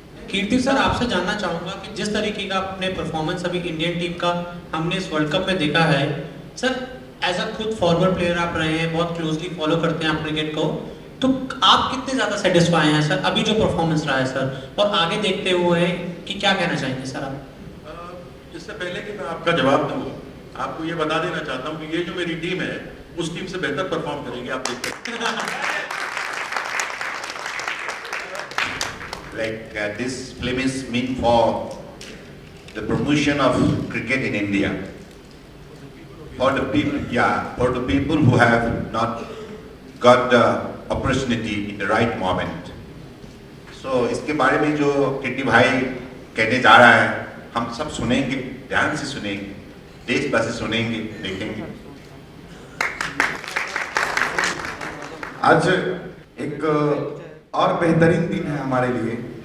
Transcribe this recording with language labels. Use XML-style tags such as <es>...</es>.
<hi>कीर्ति sir, आपसे जानना चाहूंगा कि जिस तरीके का अपने परफॉर्मेंस अभी इंडियन टीम का हमने इस वर्ल्ड कप में देखा है, सर एज अ खुद फॉरवर्ड प्लेयर आप रहे हैं, बहुत क्लोजली फॉलो करते हैं आप क्रिकेट को, तो आप कितने ज्यादा सेटिस्फाई हैं सर अभी जो परफॉर्मेंस रहा है सर, और आगे देखते हुए कि क्या कहना चाहेंगे सर आप? इससे पहले कि मैं आपका जवाब दूं, आपको ये बता देना चाहता हूं कि ये जो मेरी टीम है उस टीम से बेहतर परफॉर्म करेगी, आप देखते हैं।</hi> <en>Like this film is meant for the promotion of cricket in India, for the people, for the people who have not got the opportunity in the right moment.</en> <hi>So इसके बारे में जो कीर्ति भाई कहने जा रहा है, हम सब सुनेंगे, ध्यान से सुनेंगे, देशवासी सुनेंगे, देखेंगे। आज एक और बेहतरीन दिन है हमारे लिए।</hi>